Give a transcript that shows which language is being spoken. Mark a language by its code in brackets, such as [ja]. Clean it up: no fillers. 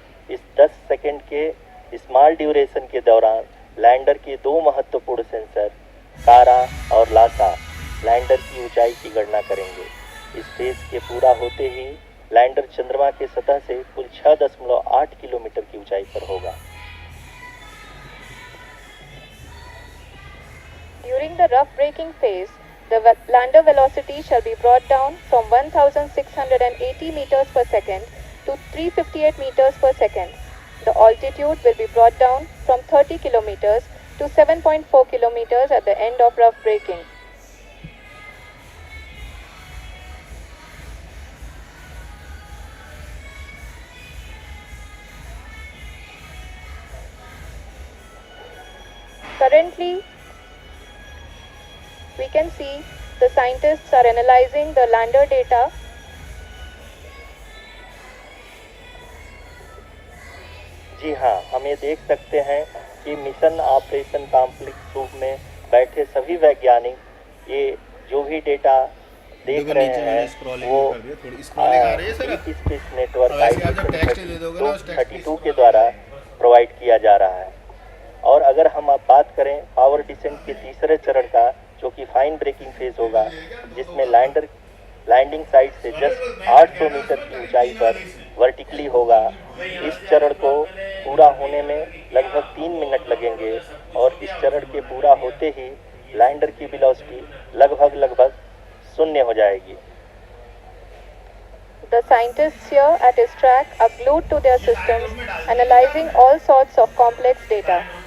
[hi] इस 10 सेकंड के small duration के दौरान लैंडर के 2 महत्वपूर्ण सेंसर कारा और लासा लैंडर की ऊंचाई की गणना करेंगे। इस फेज के पूरा होते ही लैंडर चंद्रमा के सतह से कुल 6.8 किलोमीटर की ऊंचाई पर होगा। [en] During the rough braking phase, the lander velocity shall be brought down from 1680 meters per second to 358 meters per second. The altitude will be brought down from 30 kilometers to 7.4 kilometers at the end of rough braking. Currently, we can see the scientists are analyzing the lander data. [hi] जी हाँ, हम ये देख सकते हैं कि mission operation complex रूप में बैठे सभी वैज्ञानिक ये जो भी डेटा देख रहे हैं वो स्पेस नेटवर्क IDSN-32 के द्वारा प्रोवाइड किया जा रहा है। और अगर हम अब बात करें पावर डिसेंट के तीसरे चरण का, जो कि फाइन ब्रेकिंग फेज होगा, जिसमें लैंडर लैंडिंग साइट से जस्ट 800 मीटर की ऊंचाई पर वर्टिकली होगा। इस चरण को पूरा होने में लगभग 3 मिनट लगेंगे और इस चरण के पूरा होते ही लैंडर की वेलोसिटी लगभग 0 हो जाएगी। [en] The scientists here at his track are glued to their systems, analyzing all sorts of complex data.